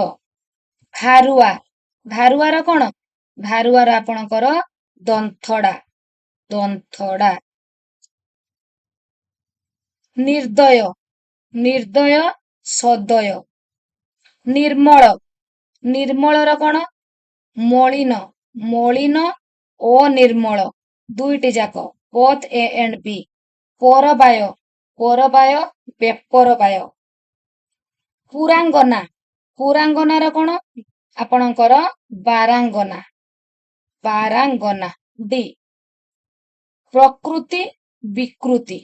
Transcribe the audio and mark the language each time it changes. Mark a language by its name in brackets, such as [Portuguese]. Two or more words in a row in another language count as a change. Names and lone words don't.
[Odia] ଭାରୁଆ, ଭାରୁଆର କଣ? ଭାରୁଆର ଆପଣଙ୍କର ଦନ୍ଥଡା, ଦନ୍ଥଡା। ନିର୍ଦୟ, ନିର୍ଦୟ, ସଦୟ। ନିର୍ମଳ, ନିର୍ମଳର କଣ? ମଳିନ, ମଳିନ, ଅନିର୍ମଳ ଦୁଇଟି ଯାକ [English] both A and B। [Odia] ପରବାୟ, ପରବାୟ, ବେପରବାୟ। ପୁରାଙ୍ଗନା, ପୁରାଙ୍ଗନାର କଣ? ଆପଣଙ୍କର ବାରାଙ୍ଗନା, ବାରାଙ୍ଗନା D। ପ୍ରକୃତି, ବିକୃତି।